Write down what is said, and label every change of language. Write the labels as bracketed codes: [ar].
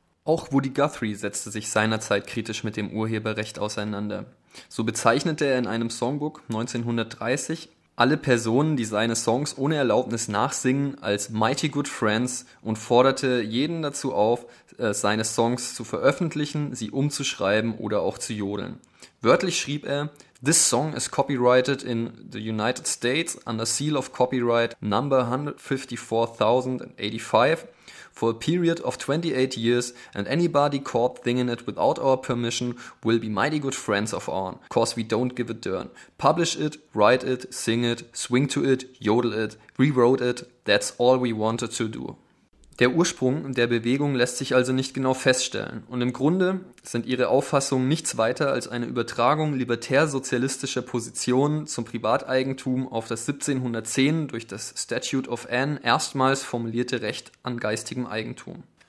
[de] Auch Woody Guthrie setzte sich seinerzeit kritisch mit dem Urheberrecht auseinander. So bezeichnete er in einem Songbook 1930 alle Personen, die seine Songs ohne Erlaubnis nachsingen, als Mighty Good Friends und forderte jeden dazu auf, seine Songs zu veröffentlichen, sie umzuschreiben oder auch zu jodeln. Wörtlich schrieb er, [en] "This song is copyrighted in the United States under seal of copyright number 154,085 for a period of 28 years and anybody caught thinging it without our permission will be mighty good friends of ours, cause we don't give a darn. Publish it, write it, sing it, swing to it, yodel it, rewrote it, that's all we wanted to do." [de] Der Ursprung der Bewegung lässt sich also nicht genau feststellen und im Grunde sind ihre Auffassungen nichts weiter als eine Übertragung libertär-sozialistischer Positionen zum Privateigentum auf das 1710 durch das Statute of Anne erstmals formulierte Recht an geistigem Eigentum.